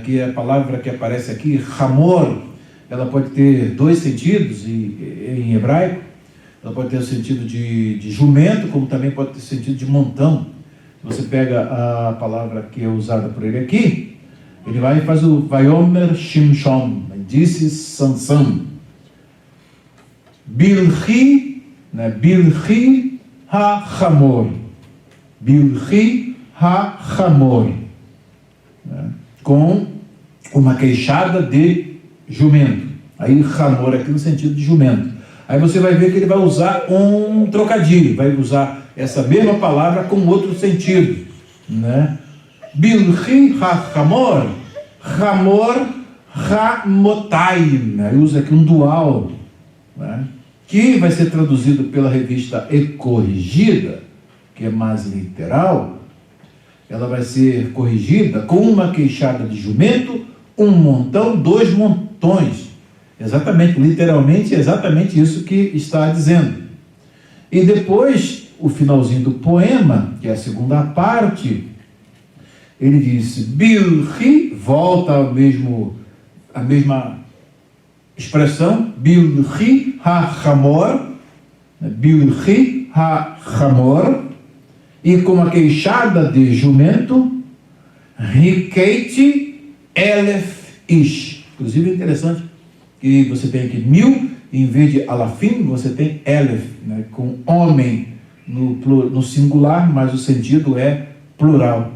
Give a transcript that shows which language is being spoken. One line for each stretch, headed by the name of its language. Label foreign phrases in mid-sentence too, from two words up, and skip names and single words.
Portuguese: Que é a palavra que aparece aqui, ramor, ela pode ter 2 sentidos em hebraico, ela pode ter o sentido de jumento, como também pode ter o sentido de montão. Você pega a palavra que é usada por ele aqui, ele vai e faz o
Hebrew: ויאמר שמשון,
Portuguese: disse Sansão. Bilhi, né?
Hebrew: בלחי החמור. בלחי החמור.
Portuguese: Né? Com uma queixada de jumento. Aí chamor aqui no sentido de jumento. Aí você vai ver que ele vai usar um trocadilho, vai usar essa mesma palavra com outro sentido, né?
Hebrew: בלחי החמור חמור חמרתים,
Portuguese: né? Ele usa aqui um dual, né? Que vai ser traduzido pela revista E Corrigida, que é mais literal. Ela vai ser corrigida com uma queixada de jumento, um montão, dois montões. Exatamente, literalmente, exatamente isso que está dizendo. E depois, o finalzinho do poema, que é a segunda parte, ele disse, Bilhi, volta à mesma expressão,
Hebrew: בלחי החמור, בלחי החמור,
Portuguese: e com a queixada de jumento,
Hebrew: הכיתי אלף איש.
Portuguese: Inclusive é interessante que você tem aqui 1000, e em vez de alafim, você tem elef, né, com homem no singular, mas o sentido é plural.